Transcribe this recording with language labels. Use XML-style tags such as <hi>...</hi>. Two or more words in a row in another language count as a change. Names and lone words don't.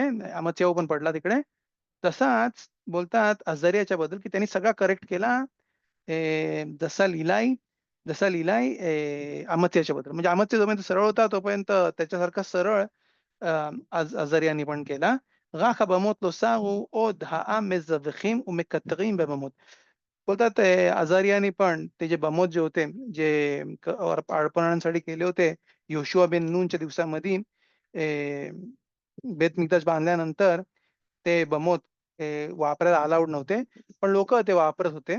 <mr>अमाच्याहू पण पडला तिकडे. तसाच बोलतात अझारियाच्या बद्दल, की त्यांनी सगळा करेक्ट केला. जसा लिहिलाय जसा लिहिलाय अमात्याच्या बद्दल. म्हणजे अमात्य जोपर्यंत सरळ होता तोपर्यंत त्याच्यासारखा सरळ अझारियानी पण केला.</mr> <he>"רק הבמות לא סרו עוד העם מזבחים ומקטרים בבמות."</he> <mr>बोलतात अझारियानी पण ते जे बमोत जे होते, जे अर्पणांसाठी केले होते, योशुआ बिन नूनच्या दिवसामध्ये</mr> <he>בית מקדש</he> <mr>बांधल्यानंतर ते बमोत वापरायला अलाउड नव्हते. पण लोकं ते वापरत होते.</mr>